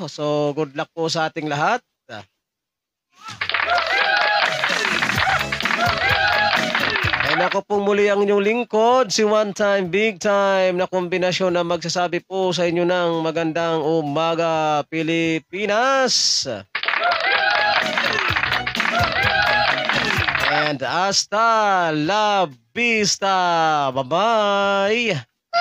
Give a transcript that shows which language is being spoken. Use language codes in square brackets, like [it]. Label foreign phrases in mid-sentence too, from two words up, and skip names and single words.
[en] So good luck [tl] po sa ating lahat. Ay nako pong muli ang inyong lingkod, si One Time Big Time na kombinasyon na magsasabi po sa inyo ng magandang umaga Pilipinas. [es] And hasta la vista. [en] Bye-bye.